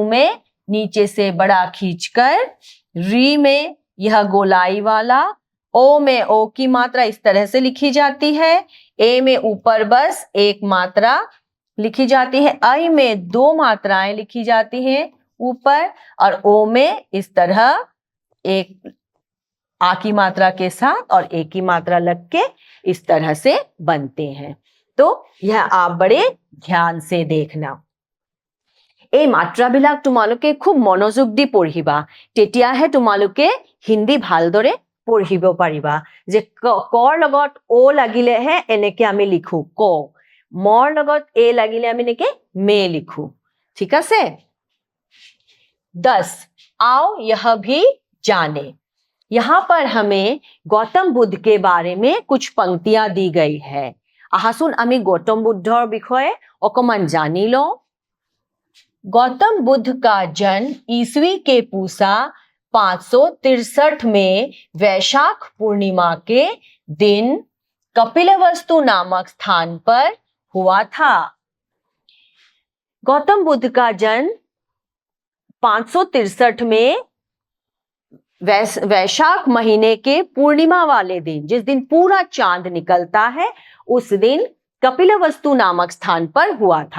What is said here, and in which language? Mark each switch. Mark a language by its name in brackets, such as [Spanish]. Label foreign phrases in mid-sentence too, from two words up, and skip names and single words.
[Hindi] में नीचे से बड़ा खींचकर, री में यह गोलाई वाला, ओ में ओ की मात्रा इस तरह से लिखी जाती है, ए में ऊपर बस एक मात्रा लिखी जाती है, आई में दो मात्राएं लिखी जाती हैं ऊपर, और ओ में इस तरह एक आ की मात्रा के साथ और ए की मात्रा लग के इस तरह से बनते हैं। तो यह आप बड़े ध्यान से देखना। [Assamese] এই মাত্ৰাবিলাক তোমালোকে খুব মনোযোগ দি পঢ়িবা, তেতিয়াহে তোমালোকে হিন্দী ভালদৰে পঢ়িব পাৰিবা। যে কৰ লগত ও লাগিলেহে এনেকে আমি লিখো ক, মৰ লগত এ লাগিলে আমি এনেকে মে লিখো। ঠিক আছে? [Hindi] 10 आओ यह भी जाने। यहां पर हमें गौतम बुद्ध के बारे में कुछ पंक्तियां दी गई है। [Assamese] আহাচোন আমি गौतम बुद्धर বিষয়ে অকমান জানি লওঁ। [Hindi] गौतम बुद्ध का जन्म ईस्वी के पूसा 563 में वैशाख पूर्णिमा के दिन कपिलवस्तु नामक स्थान पर हुआ था। गौतम बुद्ध का जन्म 563 में वैशाख महीने के पूर्णिमा वाले दिन, जिस दिन पूरा चांद निकलता है, उस दिन कपिलवस्तु नामक स्थान पर हुआ था।